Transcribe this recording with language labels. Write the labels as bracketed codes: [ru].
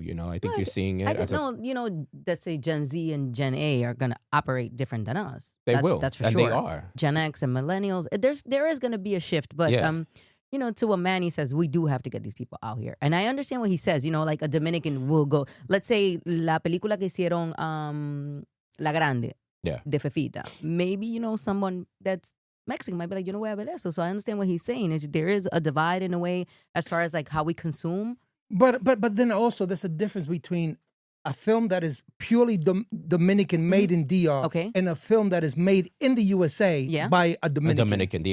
[en] I think you're seeing it. Let's say Gen Z and Gen A are going to operate different than us. That's for and sure. They are. Gen X and millennials. There is going to be a shift, but to what Manny says, we do have to get these people out here. And I understand what he says. Like a Dominican will go. Let's say [es] la película que hicieron La Grande de Fefita. [en] Maybe someone that's Mexican might be like, [es] yo no voy a ver eso. [en] So I understand what he's saying. There is a divide in a way as far as like how we consume. But then also there's a difference between a film that is purely Dominican, made in DR, and a film that is made in the USA by a Dominican.